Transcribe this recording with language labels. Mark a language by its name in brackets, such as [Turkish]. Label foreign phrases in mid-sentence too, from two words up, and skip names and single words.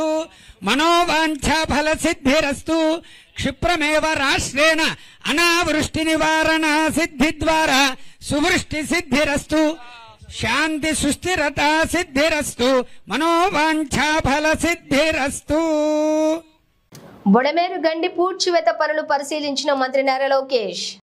[Sanskrit] मनोवांछा फल सिद्धिरस्तु। क्षिप्रमेव राष्ट्रेण अनावृष्टि निवारण सिद्धि द्वारा सुवृष्टि सिद्धिरस्तु। शांति सुस्थिरता सिद्धिरस्तु। मनोवांछा फल सिद्धिरस्तु। [Telugu] బొడమేరు గండి పూడ్చివేత పనులు పరిశీలించిన మంత్రి నారా లోకేష్